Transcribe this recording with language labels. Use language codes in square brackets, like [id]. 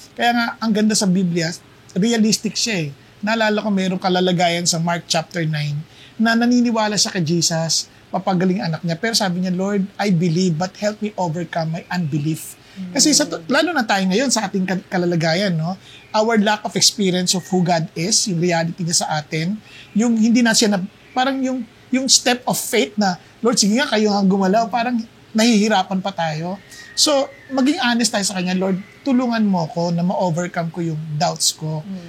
[tl] Kaya nga, ang ganda sa Biblia, realistic siya eh. Naalala ko mayroong kalalagayan sa Mark chapter 9 na naniniwala siya kay Jesus, papagaling anak niya. Pero sabi niya, [en] Lord, I believe, but help me overcome my unbelief. [tl] Kasi lalo na tayo ngayon sa ating kalalagayan, no? [en] Our lack of experience of who God is, [tl] yung reality niya sa atin, yung hindi na siya parang yung [en] step of faith [tl] na, Lord, sige nga, kayo nga gumalaw, parang nahihirapan pa tayo. So, maging honest tayo sa Kanya, Lord, tulungan mo ko na ma-overcome ko yung doubts ko.